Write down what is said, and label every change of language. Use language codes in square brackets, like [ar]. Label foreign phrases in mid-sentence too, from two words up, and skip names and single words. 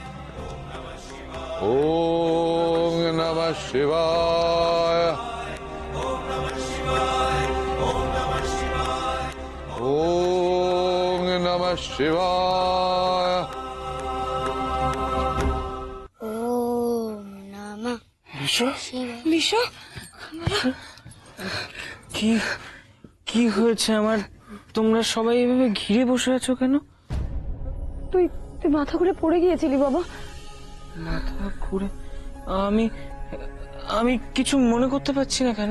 [sa] ওম নমঃ শিবায়। ওম নমঃ শিবায়। ওম নমঃ শিবায়। [bn] বিশ্ব, কি কি হয়েছে আমার? তোমরা সবাই এভাবে ঘিরে বসে আছো কেন? তুই তুই মাথা ঘুরে পড়ে গিয়েছিলি বাবা। মাথা ঘুরে? আমি আমি কিছু মনে করতে পারছি না কেন?